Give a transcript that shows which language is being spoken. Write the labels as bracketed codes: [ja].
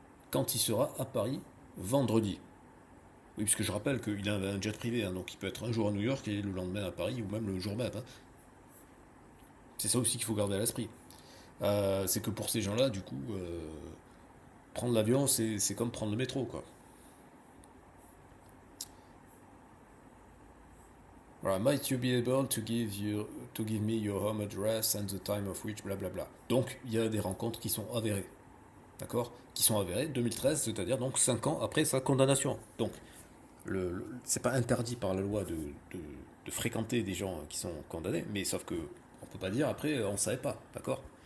[fr] Quand il sera à Paris vendredi. Oui, puisque je rappelle qu'il a un jet privé, hein, donc il peut être un jour à New York et le lendemain à Paris, ou même le jour même, hein. C'est ça aussi qu'il faut garder à l'esprit. C'est que pour ces gens-là, du coup, prendre l'avion, c'est comme prendre le métro, quoi. [en] Voilà, might you be able to give me your home address and the time of which, blablabla. [fr] Donc, il y a des rencontres qui sont avérées, d'accord. Qui sont avérées 2013, c'est-à-dire donc 5 ans après sa condamnation. Donc, c'est pas interdit par la loi de fréquenter des gens qui sont condamnés, mais sauf que on peut pas dire après on savait pas, d'accord.